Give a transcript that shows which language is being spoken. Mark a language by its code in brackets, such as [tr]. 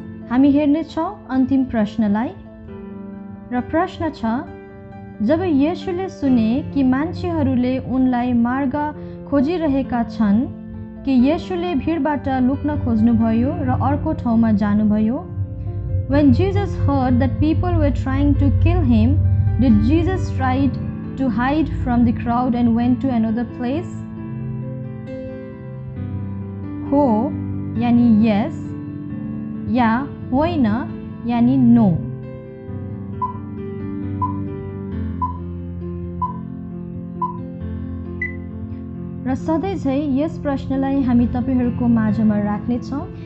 [ne] हामी हेर्नेछौँ अन्तिम प्रश्नलाई र प्रश्न छ जब येशूले सुने कि मान्छेहरूले उनलाई मार्ग खोजिरहेका छन् कि येशूले भिडबाट लुक्न खोज्नुभयो र अर्को ठाउँमा जानुभयो. [en] When Jesus heard that people were trying to kill him, did Jesus try to hide from the crowd and went to another place? [ne] हो यानी yes या होइन यानी नो। र सधैँ झै यस प्रश्नलाई हामी तपाईहरुको माझमा राख्नेछौँ।